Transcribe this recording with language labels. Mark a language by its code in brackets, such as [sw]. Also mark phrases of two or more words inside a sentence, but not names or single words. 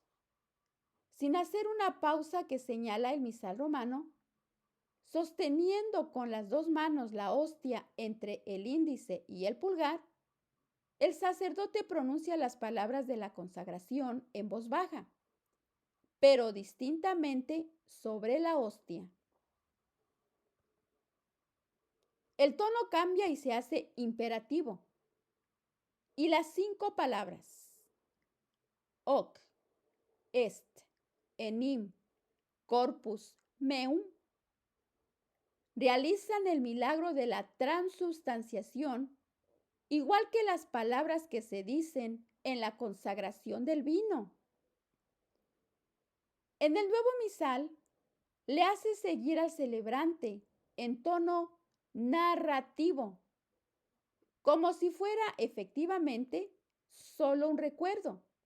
[es] Sin hacer una pausa que señala el misal romano, sosteniendo con las dos manos la hostia entre el índice y el pulgar, el sacerdote pronuncia las palabras de la consagración en voz baja, pero distintamente sobre la hostia. El tono cambia y se hace imperativo. Y las 5 palabras, [la] hoc, est, enim, corpus, meum, [es] realizan el milagro de la transubstanciación, igual que las palabras que se dicen en la consagración del vino. En el nuevo misal, le hace seguir al celebrante en tono narrativo, como si fuera efectivamente solo un recuerdo.